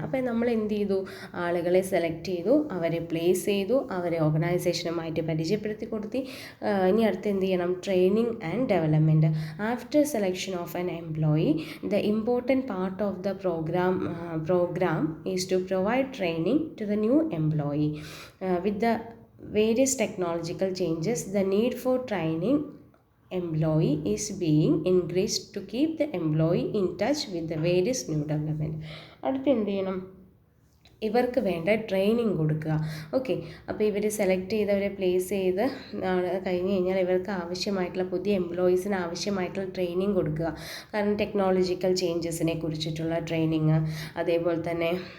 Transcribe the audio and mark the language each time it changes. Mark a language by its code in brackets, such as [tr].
[ml] അപ്പോൾ നമ്മൾ എന്ത് ചെയ്തു, ആളുകളെ സെലക്ട് ചെയ്തു, അവരെ പ്ലേസ് ചെയ്തു, അവരെ ഓർഗനൈസേഷനുമായിട്ട് പരിചയപ്പെടുത്തി കൊടുത്തി. ഇനി അടുത്ത് എന്ത് ചെയ്യണം, [en] Training and development. After selection of an employee the important part of the programme is to provide training to the new employee. With the various technological changes, the need for training employee is being increased to keep the employee in touch with the various new development. [ml] അടുത്ത് എന്ത് ചെയ്യണം, ഇവർക്ക് വേണ്ട training കൊടുക്കുക. Okay, അപ്പോൾ ഇവർ select ചെയ്തവരെ place ചെയ്ത് കഴിഞ്ഞ് കഴിഞ്ഞാൽ ഇവർക്ക് ആവശ്യമായിട്ടുള്ള പുതിയ എംപ്ലോയീസിന് ആവശ്യമായിട്ടുള്ള ട്രെയിനിങ് കൊടുക്കുക. കാരണം ടെക്നോളജിക്കൽ ചേഞ്ചസിനെ കുറിച്ചിട്ടുള്ള ട്രെയിനിങ്, അതേപോലെ തന്നെ